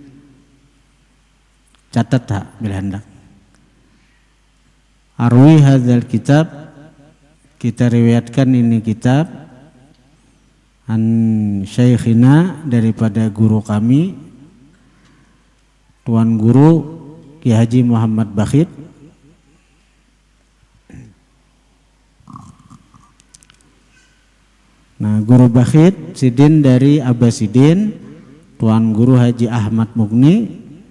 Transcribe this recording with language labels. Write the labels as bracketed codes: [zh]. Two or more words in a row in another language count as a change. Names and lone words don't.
[id] catat tak bila hendak, [ar] أروي هذا الكتاب, [id] kita riwayatkan ini kitab, [ar] عن شيخنا, [id] daripada guru kami Tuan Guru Ki Haji Muhammad Bakhit. Nah, Guru Bakhit Sidin dari Abbasidin, Tuan Guru Haji Ahmad Mugni.